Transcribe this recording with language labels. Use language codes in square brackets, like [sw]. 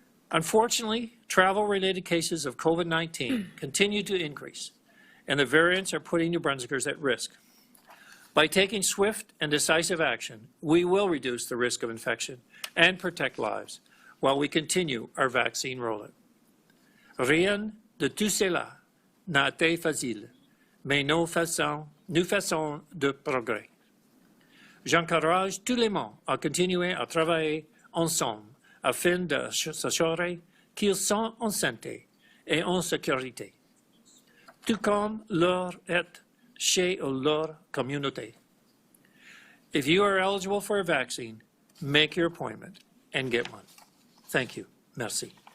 [en] Unfortunately, travel-related cases of COVID-19 continue to increase, and the variants are putting New Brunswickers at risk. By taking swift and decisive action, we will reduce the risk of infection and protect lives while we continue our vaccine rollout. [fr] Rien de tout cela n'a été facile, mais nous faisons de progrès. J'encourage tout le monde à continuer à travailler ensemble afin de s'assurer qu'ils sont en santé et en sécurité, tout comme leur est chez leur communauté. [en] If you are eligible for a vaccine, make your appointment and get one. Thank you. [fr] Merci.